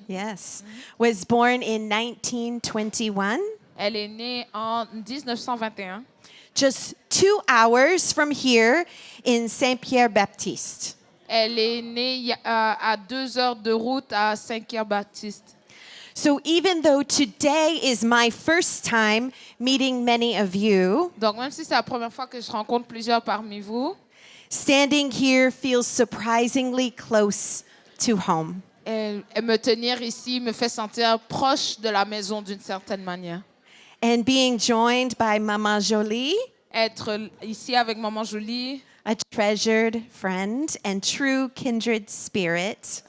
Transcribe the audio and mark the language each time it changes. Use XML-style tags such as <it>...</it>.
<en>yes, was born in 1921,</en> <fr>elle est née en 1921,</fr> <en>just 2 hours from here in Saint-Pierre-Baptiste.</en> <fr>elle est née à 2 heures de route à Saint-Pierre-Baptiste.</fr> <en>So even though today is my first time meeting many of you,</en> <fr>Donc même si c'est la première fois que je rencontre plusieurs parmi vous,</fr> <en>standing here feels surprisingly close to home.</en> <fr>me tenir ici me fait sentir proche de la maison d'une certaine manière.</fr> <en>And being joined by Mama Jolie,</en> <fr>Être ici avec Maman Jolie,</fr> <en>a treasured friend and true kindred spirit,</en>